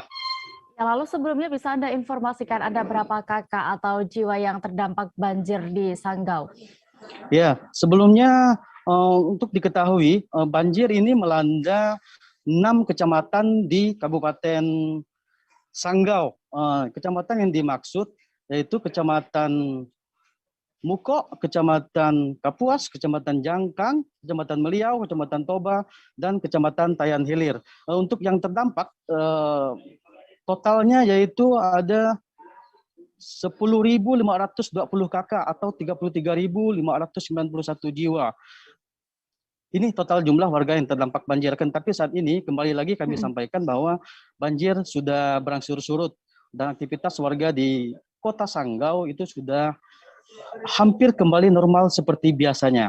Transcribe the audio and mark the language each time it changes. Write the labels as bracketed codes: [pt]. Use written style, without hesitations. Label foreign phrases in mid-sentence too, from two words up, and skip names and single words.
[id] Ya, lalu sebelumnya bisa Anda informasikan ada berapa kakak atau jiwa yang terdampak banjir di Sanggau? Ya, sebelumnya untuk diketahui banjir ini melanda 6 kecamatan di Kabupaten Sanggau. Kecamatan yang dimaksud yaitu Kecamatan Muko, Kecamatan Kapuas, Kecamatan Jangkang, Kecamatan Meliau, Kecamatan Toba, dan Kecamatan Tayan Hilir. Untuk yang terdampak, totalnya yaitu ada 10.520 kakak atau 33.591 jiwa. Ini total jumlah warga yang terdampak banjir. Tapi saat ini kembali lagi kami sampaikan bahwa banjir sudah berangsur surut dan aktivitas warga di Kota Sanggau itu sudah hampir kembali normal seperti biasanya.